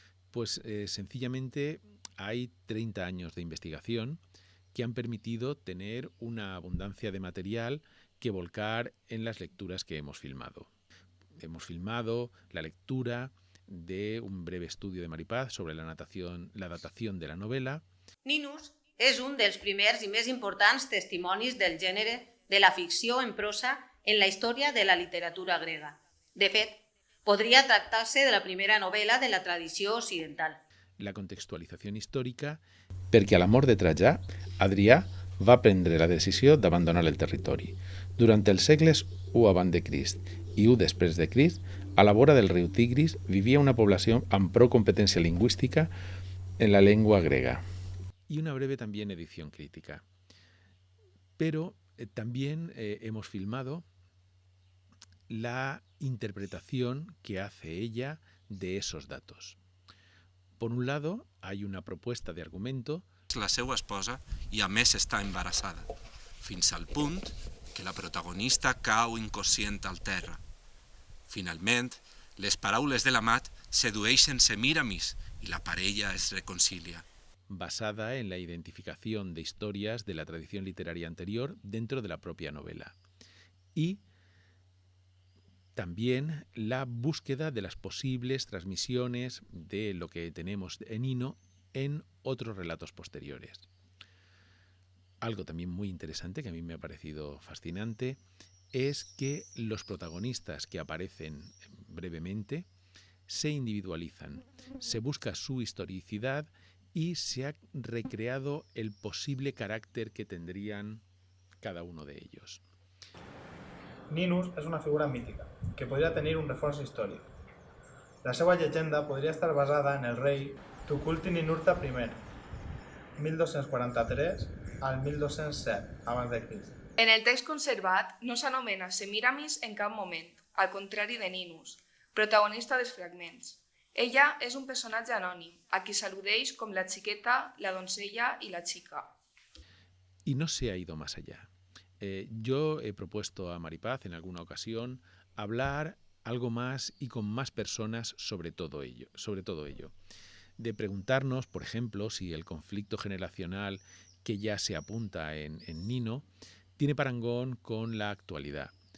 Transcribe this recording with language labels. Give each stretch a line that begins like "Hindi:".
Spanish: Pues sencillamente hay 30 años de investigación que han permitido tener una abundancia de material que volcar en las lecturas que hemos filmado. Hemos filmado la lectura de un breve estudio de Maripaz sobre la datación de la novela.
Catalan: Ninus és un dels primers i més importants testimonis del gènere de la ficció en prosa en la història de la literatura grega. De fet, podria tractar-se de la primera novel·la de la tradició occidental. La contextualització històrica, perquè a la mort de Trajà, Adrià va prendre la decisió d'abandonar el territori. Durant els segles I abans de Crist i I després de Crist, a la vora del riu Tigris vivia una població amb prou competència lingüística en la llengua grega.
Spanish: Y una breve también edición crítica. Pero También hemos filmado la interpretación que hace ella de esos datos. Por un lado, hay una propuesta de argumento.
Catalan: La seva esposa i a més està embarassada, fins al punt que la protagonista cau inconscient al terra. Finalment, les paraules de l'Amat sedueixen Semíramis i la parella es reconcilia.
Spanish: Basada en la identificación de historias de la tradición literaria anterior dentro de la propia novela. Y también la búsqueda de las posibles transmisiones de lo que tenemos en Nino en otros relatos posteriores. Algo también muy interesante que a mí me ha parecido fascinante es que los protagonistas que aparecen brevemente se individualizan, se busca su historicidad y se ha recreado el posible carácter que tendrían cada uno de ellos.
Catalan: Ninus és una figura mítica, que podria tenir un reforç històric. La seva llegenda podria estar basada en el rei Tukulti-Ninurta I, 1243 al 1207 a.C. En el text conservat no s'anomena Semíramis en cap moment, al contrari de Ninus, protagonista dels fragments. Ella és un personatge anònim, a qui s'al·ludeix com la xiqueta, la doncella i la xica.
Spanish: Y no se ha ido más allá. Yo he propuesto a Maripaz en alguna ocasión hablar algo más y con más personas sobre todo ello. De preguntarnos, por ejemplo, si el conflicto generacional que ya se apunta en Nino tiene parangón con la actualidad.